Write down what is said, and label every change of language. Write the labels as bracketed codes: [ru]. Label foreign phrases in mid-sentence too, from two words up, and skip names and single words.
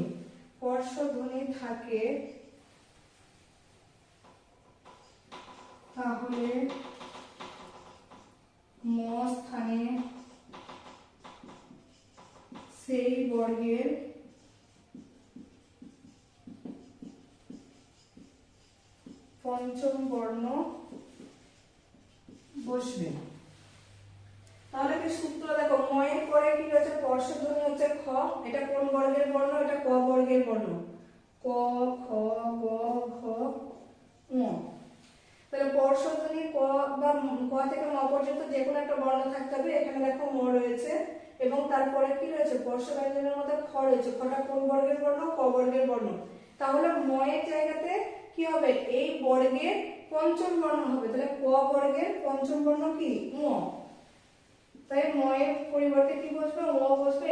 [bn] স্পর্শধ্বনি থাকে তাহলে ম স্থানে সেই বর্গের পঞ্চম বর্ণ বসবে। তাহলে কি সূত্র দেখো, ময়ের পরে কি রয়েছে, স্পর্শধ্বনি হচ্ছে খ। এটা কোন বর্গের বর্ণ, এটা ক বর্গের বর্ণ। ক, খ, গ, ঘ, ঙ। তাহলে স্পর্শধ্বনি ক বা ক থেকে ম পর্যন্ত যে কোনো একটা বর্ণ থাকতে হবে। এখানে দেখো ম রয়েছে এবং তারপরে কি রয়েছে, স্পর্শ ব্যঞ্জনের মধ্যে খ রয়েছে। খটা কোন বর্গের বর্ণ, ক বর্গের বর্ণ। তাহলে ময়ের জায়গাতে কি হবে, এই বর্গের পঞ্চম বর্ণ হবে। তাহলে ক বর্গের পঞ্চম বর্ণ কি, ম। তাই ময়ের পরিবর্তে কি বসবে, ম বসবে।